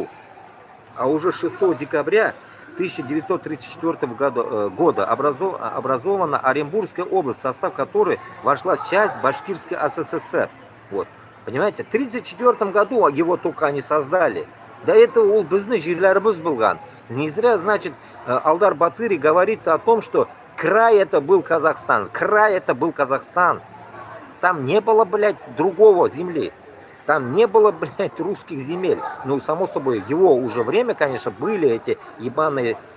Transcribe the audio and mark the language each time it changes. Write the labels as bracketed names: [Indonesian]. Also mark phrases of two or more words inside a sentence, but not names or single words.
[Russian] А уже 6 декабря 1934 года образована Оренбургская область, в состав которой вошла часть Башкирской СССР. Вот. Понимаете, в 1934 году его только они создали. До этого [Kazakh] ол біздің жерлеріміз болған. [Russian] Не зря, значит, Алдар Батыри говорится о том, что край это был Казахстан. Край это был Казахстан. Там не было, блядь, другого земли. Там не было, блядь, русских земель. Ну, само собой, его уже время, конечно, были эти ебаные...